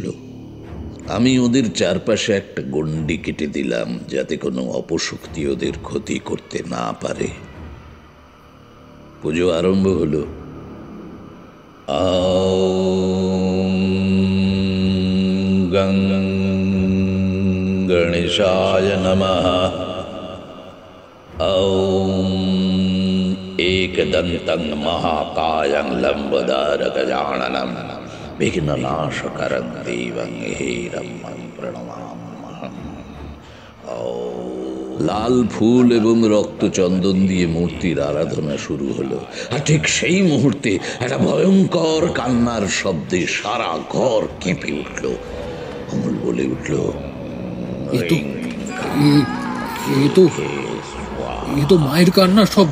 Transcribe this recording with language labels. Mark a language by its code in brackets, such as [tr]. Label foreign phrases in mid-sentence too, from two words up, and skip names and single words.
[bn] আমি ওদের চারপাশে একটা গণ্ডি কেটে দিলাম, যাতে কোনো অপশক্তি ওদের ক্ষতি করতে না পারে। পুজো আরম্ভ হলো। [sa] গং গণেশায় নমঃ। एकदन्तं महाकायं लम्बोदरगजाननं विघ्ननाशकरं देवं हेरं प्रणमाम्यहम्। [bn] লাল ফুল এবং রক্তচন্দন দিয়ে মূর্তির আরাধনা শুরু হলো। আর ঠিক সেই মুহূর্তে একটা ভয়ঙ্কর কান্নার শব্দে সারা ঘর কেঁপে উঠল। অমল বলে উঠল, এ তো মায়ের কান্নার শব্দ।